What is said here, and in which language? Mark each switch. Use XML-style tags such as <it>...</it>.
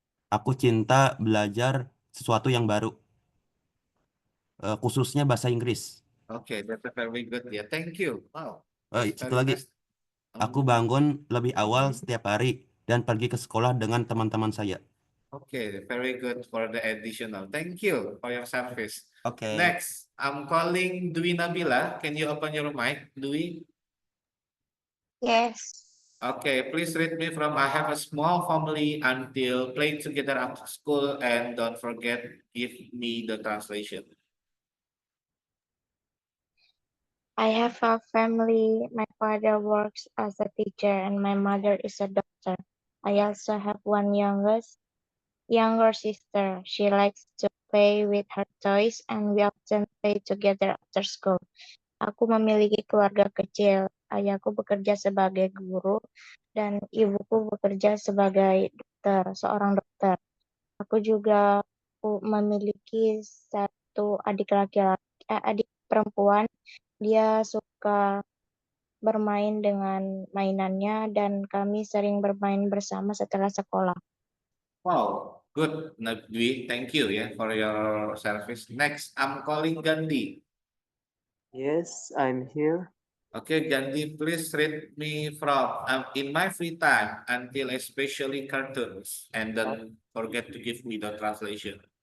<id>Aku cinta belajar sesuatu yang baru, khususnya bahasa Inggris.</id> <en>Okay, that's a very good. Yeah, thank you. Wow.</en> <id>Satu lagi, aku bangun lebih awal setiap hari dan pergi ke sekolah dengan teman-teman saya.</id> <en>Okay, very good for the additional. Thank you for your service. Okay. Next, I'm calling Dwi Nabila. Can you open your mic, Dwi? Yes. Okay, please read me from I have a small family until play together after school and don't forget give me the translation. I have a family. My father works as a teacher and my mother is a doctor. I also have one younger sister. She likes to play with her toys and we often play together after school.</en> <id>Aku memiliki keluarga kecil. Ayahku bekerja sebagai guru dan ibuku bekerja sebagai seorang dokter. Aku juga memiliki satu adik perempuan. Dia suka bermain dengan mainannya dan kami sering bermain bersama setelah sekolah.</id> <en>Wow, good, Dwi. Thank you for your service. Next, I'm calling Gandhi. Yes, I'm here. Okay, Gandhi, please read me from in my free time until especially cartoons and don't forget to give me the translation.</en>